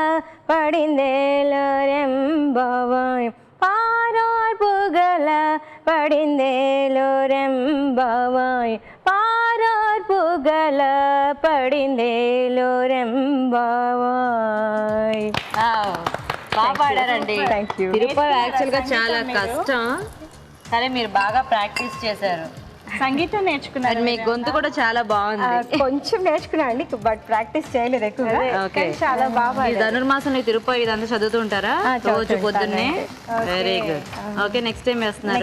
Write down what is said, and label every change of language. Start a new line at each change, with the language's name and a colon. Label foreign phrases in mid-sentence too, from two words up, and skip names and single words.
Tamil: படிந்தேலோரெம்பவாய் பாரோர் புகழ படிந்தேலோரெம்பவாய் பாரோர் புகழ படிந்தேலோరెంబవాయ్.
Telugu: బాగా పాడారండి.
English: Thank you.
Telugu: తిరుపతి యాక్చువల్ గా చాలా కష్టం, కానీ మీరు బాగా ప్రాక్టీస్ చేశారు. సంగీతం నేర్చుకున్నారు. మీ గొంతు కూడా చాలా బాగుంది. కొంచెం నేర్చుకున్నా అండి,
English: but practice
Telugu: చేయలేదు ఎక్కువగా. ఓకే, చాలా బాగా ఈ ధనుర్మాసంలో తిరుపతి ఇదంతా చదువుతుంటారా రోజు చదువుతుంటాను. పొద్దున్నే?
English: very good. okay, next time
Telugu: వేస్తున్నారు.